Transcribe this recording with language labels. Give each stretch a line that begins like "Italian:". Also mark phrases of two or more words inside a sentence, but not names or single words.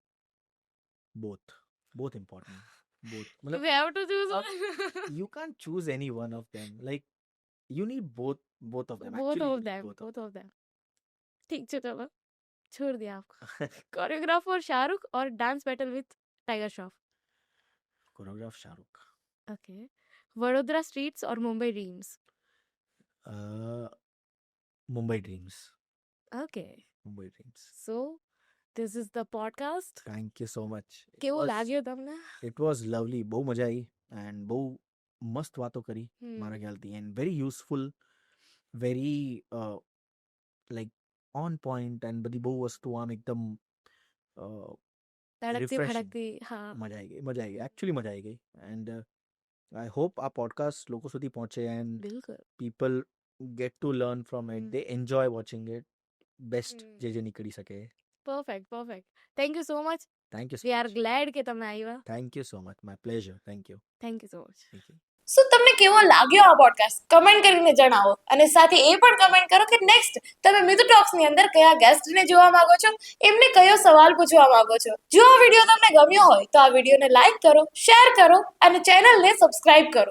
English: Both important. Both We
Hindi: मतलब
English: have to choose
Hindi: अब
English: one. you can't choose any one of them. Like you need both of them. Both Actually, you of need them. both of Both of them.
Hindi: ठीक है चलो छोड़ दिया आपको.
English: Choreographer शाहरुख और dance battle with Tiger Shroff? Choreograph Shahrukh. Okay. Vadodara streets or Mumbai dreams? Mumbai dreams. Okay. Mumbai dreams. So this is the podcast. Thank you so much.
Gujarati: કેવું લાગ્યું તમને?
English: It was lovely.
Gujarati: બહુ મજા આવી and બહુ મસ્ત વાતો કરી Hmm. મારા ખ્યાલથી
English: and very useful, very like on point and
Gujarati: બધી બહુ વસ્તુ આમ એકદમ તડકતી
English: refreshing.
Gujarati: ફડકતી હા. મજા આવી ગઈ. Actually મજા આવી ગઈ
English: and I hope
Gujarati: આ podcast લોકો સુધી પહોંચે and બિલકુલ.
English: people get to learn from it. Hmm. They enjoy watching it. Best Hmm.
Gujarati: જે નીકળી શકે.
English: Perfect. Thank you so much. Thank you so We are much.
Gujarati: glad કે તમે આવ્યા.
English: Thank you so much. My pleasure. Thank you. Thank you so much. Thank you.
Gujarati: સો તમને કેવો લાગ્યો આ પોડકાસ્ટ કમેન્ટ કરીને જણાવો અને સાથે એ પણ કમેન્ટ કરો કે નેક્સ્ટ તમે મિતુ ટોક્સ ની અંદર કયા ગેસ્ટને જોવા માંગો છો, એમને કયો સવાલ પૂછવા માંગો છો. જો આ વિડીયો તમને ગમ્યો હોય તો આ વિડીયોને લાઈક કરો, શેર કરો અને ચેનલને સબસ્ક્રાઇબ કરો.